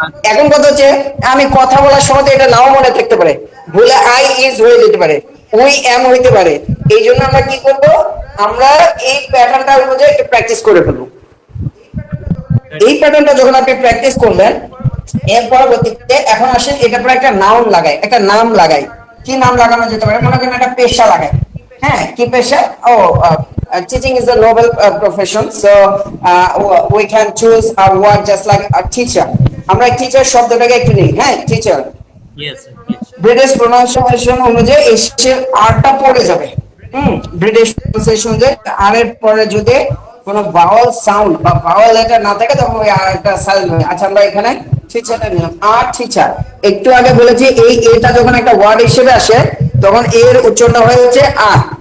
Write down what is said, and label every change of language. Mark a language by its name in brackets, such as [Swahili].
[Bangla] এখন কথা হচ্ছে আমি কথা বলার সময় তো এটা নাও মনে থাকতে পারে, ভুলে আই ইজ হয়ে যেতে পারে, উই এম হইতে পারে। এই জন্য আমরা কি করব, আমরা এই প্যাটার্নটা অনুযায়ী একটু প্র্যাকটিস করে ফেলবো। এই প্যাটার্নটা যখন আপনি প্র্যাকটিস করলেন এর পরবর্তীতে এখন আসেন এটা পরে একটা নাউন লাগাই, একটা নাম লাগাই। কি নাম লাগানো যেতে পারে? মনে করেন একটা পেশা লাগাই। হ্যাঁ, কি পেশা? [English] ও, teaching is a noble profession, so we can choose a word just like a teacher. [Bangla] আমরা টিচার শব্দটাকে একটু নিই। হ্যাঁ, টিচার [English] yes, [Bangla] ব্রিটিশ প্রোনাউন্সিয়েশন অনুযায়ী এসে আরটা পড়ে যাবে। ব্রিটিশ প্রোনাউন্সিয়েশন অনুযায়ী আর এর পরে যদি কোনো ভাওয়াল সাউন্ড বা ভাওয়াল লেটার না থাকে তখন ওই আরটা সাইলেন্ট হয়। আচ্ছা, আমরা এখানে টিচারটা নিলাম, আর টিচার। একটু আগে বলেছি এই এটা যখন একটা ওয়ার্ড হিসেবে আসে তখন এর উচ্চারণটা হয়ে হচ্ছে আর।